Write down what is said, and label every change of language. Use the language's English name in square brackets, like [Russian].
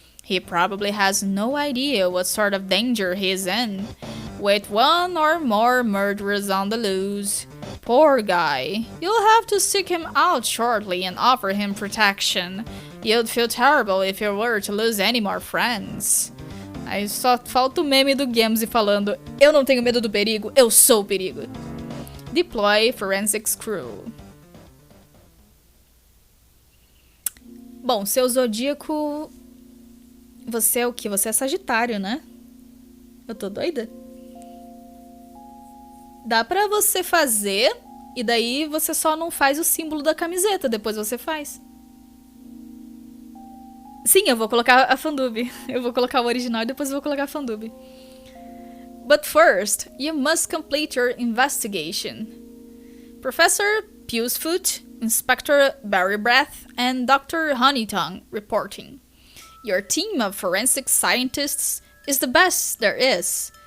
[English] He probably has no idea what sort of danger he is in, with one or more murderers on the loose. Poor guy. You'll have to seek him out shortly and offer him protection. You'd feel terrible if you were to lose any more friends. [Portuguese] Aí só falta o meme do Gamzee falando: eu não tenho medo do perigo, eu sou o perigo. [English] Deploy Forensics Crew. [Portuguese] Bom, seu zodíaco... Você é o quê? Você é Sagitário, né? Eu tô doida? Dá pra você fazer, e daí você só não faz o símbolo da camiseta, depois você faz. Sim, eu vou colocar a fandub. Eu vou colocar o original e depois eu vou colocar a fandub. [English] But first, you must complete your investigation. Professor Pewsfoot, Inspector Berrybreath, and Dr. Honeytongue reporting. Your team of forensic scientists is the best there is.